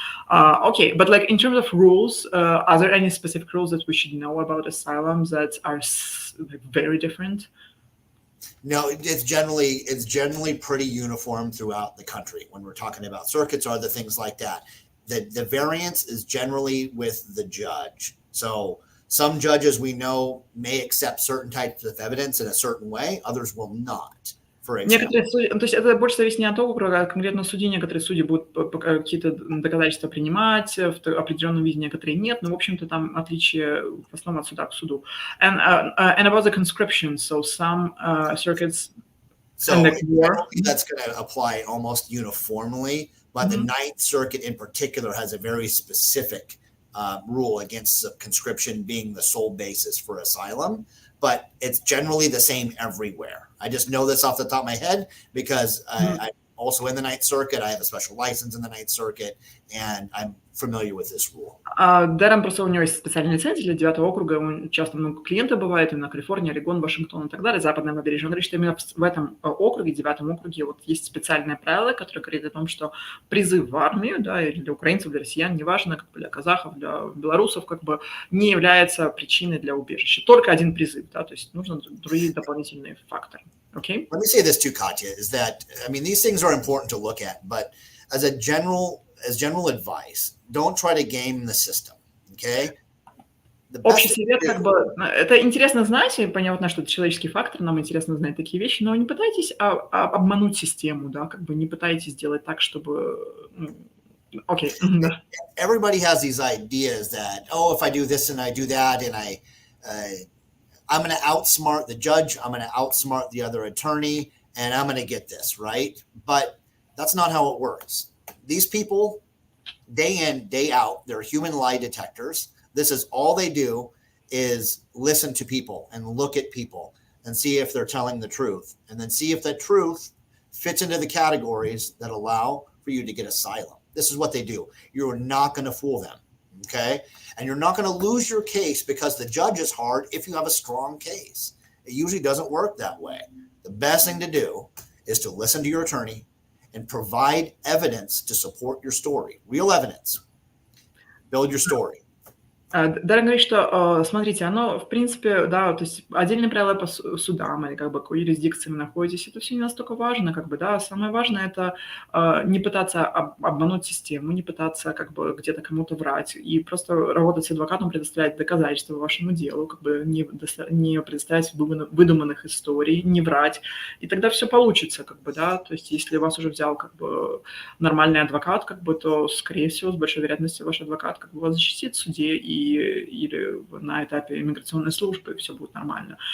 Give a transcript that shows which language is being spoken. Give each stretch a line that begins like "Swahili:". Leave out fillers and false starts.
English: Okay, but like in terms of rules, are there any specific rules that we should know about asylum that are very different? No, it's generally pretty uniform throughout the country. When we're talking about circuits or other things like that, the variance is generally with the judge. So some judges we know may accept certain types of evidence in a certain way, others will not.
Russian: Некоторые судьи, то есть это больше зависит не от округа, а конкретно судьи. Некоторые судьи будут какие-то доказательства принимать в определенном виде, некоторые нет. Но, в общем-то, там отличие в основном от суда к суду.
English: And about the conscription, so some circuits... So that's going to apply almost uniformly, but the Ninth Circuit in particular has a very specific rule against conscription being the sole basis for asylum. But it's generally the same everywhere. I just know this off the top of my head because I'm also in the Ninth Circuit. I have a special license in the Ninth Circuit, and I'm familiar with this rule.
Russian: Даррен просто у него есть специальная лицензия для 9-го округа. Часто много клиентов бывает, именно Калифорния, Орегон, Вашингтон и так далее, западное побережье. Он говорит, что именно в этом округе, 9-м округе, вот есть специальное правило, которое говорит о том, что призыв в армию, да, или для украинцев, для россиян, неважно, как бы для казахов, для белорусов, как бы не является причиной для убежища. Только один призыв, да, то есть нужно другие дополнительные факторы.
English: Okay? Let me say this too, Katya, is that, I mean, these things are important to look at, but as general advice, don't try to game the system, okay? the
Russian: Общий
English: best thing
Russian: совет,
English: to
Russian: как
English: do.
Russian: бы, это интересно знать, и понятно, что это человеческий фактор, нам интересно знать такие вещи, но не пытайтесь обмануть систему, да, как бы не пытайтесь сделать так, чтобы... Окей, да.
English: Everybody has these ideas that, oh, if I do this and I do that, and I'm going to outsmart the judge, I'm going to outsmart the other attorney, and I'm going to get this, right? But that's not how it works. These people, day in, day out, they're human lie detectors. This is all they do is listen to people and look at people and see if they're telling the truth, and then see if that truth fits into the categories that allow for you to get asylum. This is what they do. You're not going to fool them, okay? And you're not going to lose your case because the judge is hard if you have a strong case. It usually doesn't work that way. The best thing to do is to listen to your attorney and provide evidence to support your story. Real evidence. Build your story.
Russian: Дарья говорит, что, смотрите, оно, в принципе, да, то есть отдельные правила по судам или как бы какой юрисдикции вы находитесь, это все не настолько важно, как бы, да, самое важное это не пытаться обмануть систему, не пытаться как бы где-то кому-то врать и просто работать с адвокатом, предоставлять доказательства вашему делу, как бы не предоставлять выдуманных историй, не врать, и тогда все получится, как бы, да, то есть если вас уже взял как бы нормальный адвокат, как бы, то, скорее всего, с большой вероятностью ваш адвокат как бы вас защитит в суде или на этапе иммиграционной службы, все будет нормально.